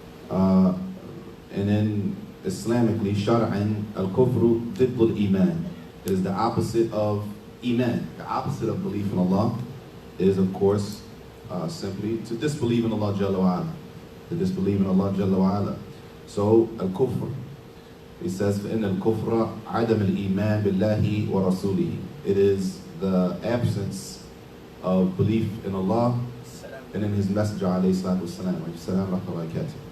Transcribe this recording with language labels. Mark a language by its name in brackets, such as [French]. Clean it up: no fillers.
[English] And then Islamically, shar'an, [Arabic] al-kufru diddul iman. [English] It is the opposite of iman. The opposite of belief in Allah is, of course, simply to disbelieve in Allah Jalla wa Ala. To disbelieve in Allah Jalla wa Ala. So, al-kufr. He says, [Arabic] فَإِنَّ الْكُفْرَ عَدَمَ الْإِيمَانِ بِاللَّهِ وَرَسُولِهِ. [English] It is the absence of belief in Allah and in His Messenger, alayhi salatu wasalam.